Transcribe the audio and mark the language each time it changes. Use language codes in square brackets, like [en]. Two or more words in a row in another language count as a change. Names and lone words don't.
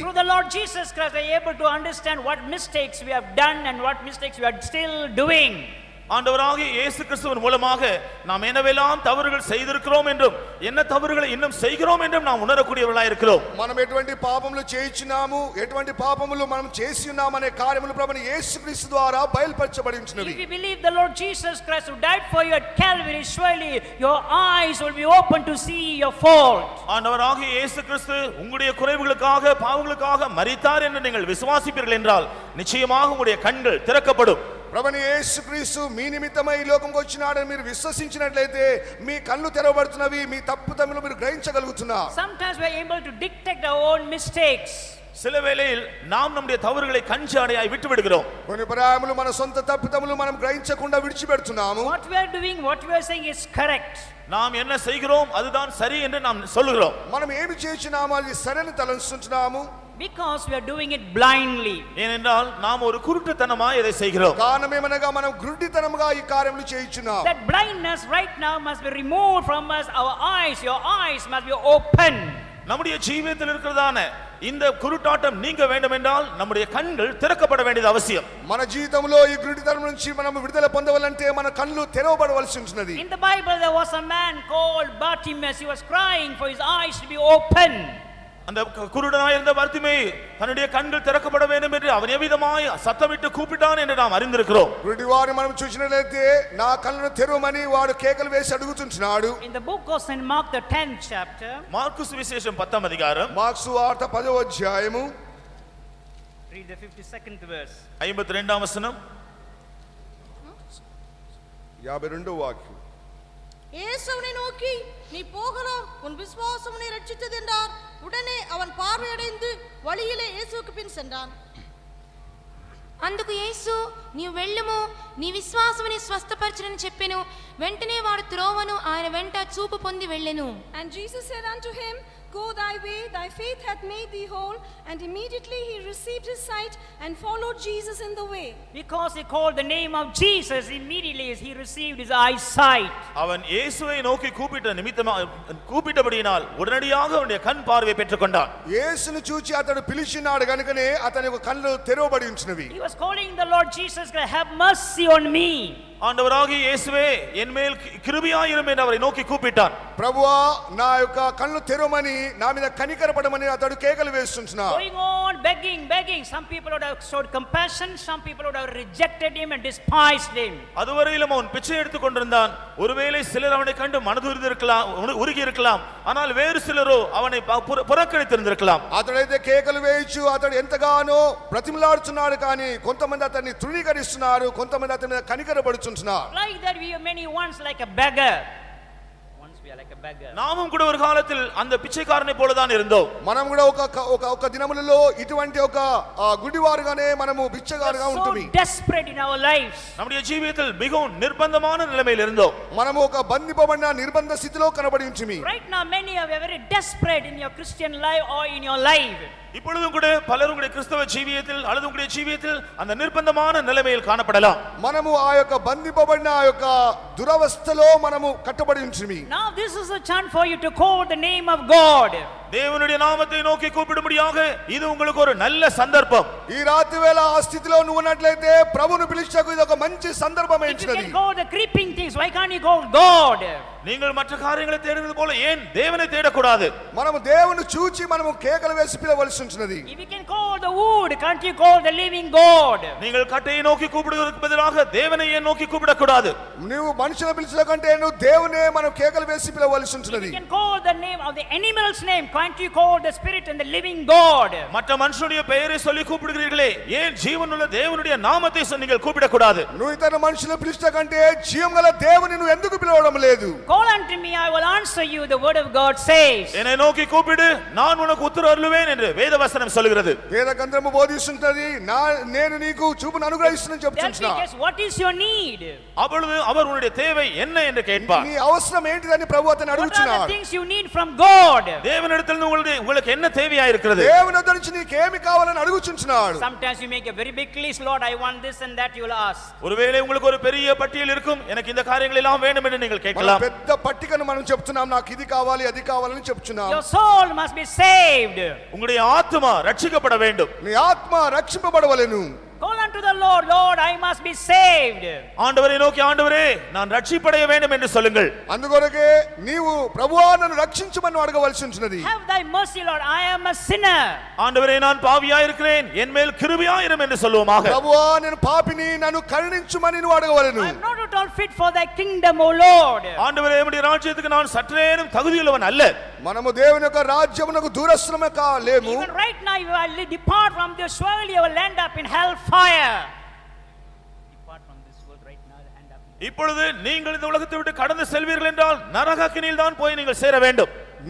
[en] Through the Lord Jesus Christ we are able to understand what mistakes we have done and what mistakes we are still doing. [ta] ஆண்டவராகிய இயேசு கிறிஸ்துவின் மூலமாக நாம் என்னவெல்லாம் தவறுகள் செய்திருக்கிறோம் என்றும் என்ன தவறுகளை இன்னும் செய்கிறோம் என்றும் நாம் உணரக்கூடியவர்களாய் இருக்கிறோம். [te] మనం ఎటువంటి పాపములు చేయించున్నాము, ఎటువంటి పాపములు మనం చేసి ఉన్నామనే కార్యములు ప్రభువైన యేసుక్రీస్తు ద్వారా బయలుపరచబడి ఉంటున్నవి. [en] If you believe the Lord Jesus Christ who died for you at Calvary, surely your eyes will be open to see your fault. [ta] ஆண்டவராகிய இயேசு கிறிஸ்து உங்களுடைய குறைவுகளுக்காக பாவங்களுக்காக மரித்தார் என்று நீங்கள் விசுவாசிப்பீர்கள் என்றால் நிச்சயமாக உங்களுடைய கண்கள் திறக்கப்படும். [te] ప్రభువైన యేసుక్రీస్తు మీ నిమిత్తమై ఈ లోకంకి వచ్చినాడని మీరు విశ్వసించినట్లయితే మీ కళ్ళు తెరవబడుతున్నవి, మీ తప్పుదమ్ములు మీరు గ్రహించగలుగుతున్నారు. [en] Sometimes we are able to detect our own mistakes. [ta] சில வேளையில் நாம் நம்முடைய தவறுகளை கஞ்சாடையாய் விட்டு விடுகிறோம். [te] కొన్ని పరాయములు మన సొంత తప్పిదములు మనం గ్రహించకుండా విడిచిపెడుతున్నాము. [en] What we are doing, what we are saying is correct. [ta] நாம் என்ன செய்கிறோம் அதுதான் சரி என்று நாம் சொல்லுகிறோம். [te] మనం ఏమి చేస్తున్నామో అది సరైన తలంచుతున్నాము. [en] Because we are doing it blindly. [ta] ஏனென்றால் நாம் ஒரு குருட்டுத்தனமாய் இதை செய்கிறோம். [te] కారణమేమనగా మనం గుడ్డితనముగా ఈ కార్యములు చేయుచున్నాం. [en] That blindness right now must be removed from us. Our eyes, your eyes must be open. [ta] நம்முடைய ஜீவியத்தில் இருக்கிறதான இந்த குருட்டாட்டம் நீங்க வேண்டும் என்றால் நம்முடைய கண்கள் திறக்கப்பட வேண்டியது அவசியம். [te] మన జీవితంలో ఈ గుడ్డితనం నుంచి మనం విడుదల పొందవాలంటే మన కళ్ళు తెరవబడవలసి ఉంటున్నది. [en] In the Bible there was a man called Bartimaeus. He was crying for his eyes to be open. [ta] அந்த குருடனாய் இருந்த பர்த்திமேயு தன்னுடைய கண்கள் திறக்கப்பட வேண்டும் என்று அவன் எவ்விதமாய் சத்தமிட்டு கூப்பிட்டான் என்று நாம் அறிந்திருக்கிறோம். [te] గుడ్డివారిని మనం చూసినట్లయితే నా కళ్ళను తెరవమని వాడు కేకలు వేసి అడుగుతుంటున్నాడు. [en] In the book of St. Mark, the 10th chapter, [te] మార్కు సువిశేషం 10వ అధ్యాయం, మార్కు సువార్త 10వ అధ్యాయము, [en] read the 52nd verse. [te] 52వ వచనం, 52వ వాక్యం. [ta] இயேசு அவனை நோக்கி, நீ போகலாம், உன் விசுவாசம் உன்னை ரட்சித்தது என்றார். உடனே அவன் பார்வையடைந்து வழியிலே இயேசுவுக்கு பின் சென்றான். [te] అందుకు యేసు నీవు వెళ్ళుము, నీ విశ్వాసముని స్వస్థపరచునని చెప్పెను. వెంటనే వాడు త్రోవను ఆయన వెంట చూపు పొంది వెళ్ళెను. [en] And Jesus said unto him, Go thy way, thy faith hath made thee whole. And immediately he received his sight and followed Jesus in the way. Because he called the name of Jesus, immediately he received his eyesight. [ta] அவன் இயேசுவை நோக்கி கூப்பிட்டபடியினால் உடனடியாக அவனுடைய கண் பார்வை பெற்றுக்கொண்டான். [te] యేసును చూచి అతడు పిలిచినాడు గనుకనే అతని కళ్ళు తెరవబడి ఉంచినవి. [en] He was calling the Lord Jesus, have mercy on me. [ta] ஆண்டவராகிய இயேசுவே என் மேல் கிருபையாயிரும் என்று அவரை நோக்கி கூப்பிட்டான். [te] ప్రభువా నా యొక్క కళ్ళు తెరవమని నా మీద కనికరపడమని అతడు కేకలు వేస్తుంటున్నాడు. [en] Going on begging. Some people would have showed compassion, some people would have rejected him and despised him. [ta] அதுவரையிலும் அவன் பிச்சை எடுத்துக் கொண்டிருந்தான். ஒருவேளை சிலர் அவனை கண்டு உருகி இருக்கலாம், ஆனால் வேறு சிலரோ அவனை புறக்கணித்திருந்திருக்கலாம். [te] అతడైతే కేకలు వేయచ్చు, అతడు ఎంతగానో బ్రతిమలాడుతున్నాడు, కానీ కొంతమంది అతన్ని తృణీకరిస్తున్నారు, కొంతమంది అతని మీద కనికరపడుచున్నారు. [en] Like that we are many once like a beggar. Once we are like a beggar. [ta] நாமும் கூட ஒரு காலத்தில் அந்த பிச்சைக்காரனை போலதான் இருந்தோம். [te] మనం కూడా ఒక దినములలో ఇటువంటి ఒక గుడివారుగానే మనము బిచ్చగారుగా ఉంటుమి. [en] So desperate in our lives. [ta] நம்முடைய ஜீவியத்தில் மிகவும் நிர்பந்தமான நிலைமையில் இருந்தோம். [te] మనము ఒక బంధింపబడిన నిర్బంధ స్థితిలో కనబడి ఉంటుమి. [en] Right now many of you are very desperate in your Christian life or in your life. [ta] இப்பொழுதும் கூட பலரும் உங்களுடைய கிறிஸ்தவ ஜீவியத்தில் அல்லது உங்களுடைய ஜீவியத்தில் அந்த நிர்பந்தமான நிலைமையில் காணப்படலாம். [te] మనము ఆ యొక్క బంధింపబడిన ఆ యొక్క దురవస్థలో మనము కట్టబడి ఉంటుమి. [en] Now this is a chance for you to call the name of God. [ta] தேவனுடைய நாமத்தை நோக்கி கூப்பிடும்படியாக இது உங்களுக்கு ஒரு நல்ல சந்தர்ப்பம். [te] ఈ రాత్రి వేళ ఆ స్థితిలో నువ్వు ఉన్నట్లయితే ప్రభువును పిలిచకు ఇది ఒక మంచి సందర్భం [en] If you [te] ఏంటిది. [en] can call the creeping things, why can't you call God? [ta] நீங்கள் மற்ற காரியங்களை தேடுவது போல ஏன் தேவனை தேடக்கூடாது? [te] మనము దేవుని చూచి మనము కేకలు వేసి పిలవలసి ఉంటున్నది. [en] If you can call the wood, can't you call the living God? [ta] நீங்கள் கட்டையை நோக்கி கூப்பிடுவதற்கு பதிலாக தேவனை ஏன் நோக்கி கூப்பிடக்கூடாது? [te] నువ్వు మనుషుల పిలిచిన కంటే నువ్వు దేవునే మనం కేకలు వేసి పిలవలసి [en] If [te] ఉంటున్నది. [en] you can call the name of the animal's name, can't you call the spirit and the living God? [ta] மற்ற மனுஷனுடைய பெயரை சொல்லி கூப்பிடுகிறீர்களே, ஏன் ஜீவனுள்ள தேவனுடைய நாமத்தை நீங்கள் கூப்பிடக்கூடாது? [te] నువ్వు ఇతర మనుషుల పిలిచిన కంటే జీవం గల దేవుని నువ్వు ఎందుకు పిలవడం లేదు? [en] Call unto me, I will answer you, the word of God says. [ta] என்னை நோக்கி கூப்பிடு, நான் உனக்கு உத்தரவு அருளுவேன் என்று வேதவசனம் சொல்கிறது. [te] వేద గ్రంథము బోధిస్తుంటది, నేను నీకు చూపును అనుగ్రహిస్తున్నాను [en] Then [te] చెప్తున్నా. [en] because what is your need? [ta] அப்பொழுது அவர் உன்னுடைய தேவை என்ன என்று கேட்பார். [te] నీ అవసరం ఏంటిదని ప్రభు అతను [en] What are the [te] అడుగుతున్నాడు. [en] things you need from God? [ta] தேவனிடத்தில் உங்களுக்கு என்ன தேவையா இருக்கிறது? [te] దేవుని వద్ద నుంచి నీకేమి కావాలని అడుగుచుంటున్నాడు. [en] Sometimes you make a very big list, Lord, I want this and that, you will ask. [ta] ஒருவேளை உங்களுக்கு ஒரு பெரிய பட்டியல் இருக்கும், எனக்கு இந்த காரியங்கள் எல்லாம் வேண்டும் என்று நீங்கள் [te] మన [ta] கேட்கலாம். [te] పెద్ద పట్టికను మనం చెప్తున్నాం, నాకు ఇది కావాలి అది కావాలని చెప్తున్నాం. [en] Your soul must be saved. [ta] உங்களுடைய ஆத்துமா ரட்சிக்கப்பட வேண்டும். [te] నీ ఆత్మ రక్షింపబడవలెను. [en] Call unto the Lord, Lord, I must be saved. [ta] ஆண்டவரை நோக்கி, ஆண்டவரே நான் ரட்சிப்படைய வேண்டும் என்று சொல்லுங்கள். [te] అందుకొరకే నీవు ప్రభువా నన్ను రక్షించమని అడగవలసి ఉంటున్నది. [en] Have thy mercy, Lord, I am a sinner. [ta] ஆண்டவரே நான் பாவியா இருக்கிறேன், என் மேல் கிருபையாயிரும் என்று சொல்லுவோமாக. [te] ప్రభువా నేను పాపిని, నన్ను కరుణించుమని నువ్వు అడగవలెను. [en] I am not at all fit for thy kingdom, O Lord. [ta] ஆண்டவரே உம்முடைய ராஜ்யத்துக்கு நான் சற்றேனும் தகுதியுள்ளவன் அல்ல. [te] మనము దేవుని యొక్క రాజ్యమునకు దూరస్తులమే కాలేము. [en] Even right now, you will depart from this world, you will end up in hell fire. Depart from this world right now, and end up. [ta] இப்பொழுது நீங்கள் இந்த உலகத்தை விட்டு கடந்து செல்வீர்கள் என்றால் நரக அக்கினியில் தான் போய் நீங்கள் சேர வேண்டும்.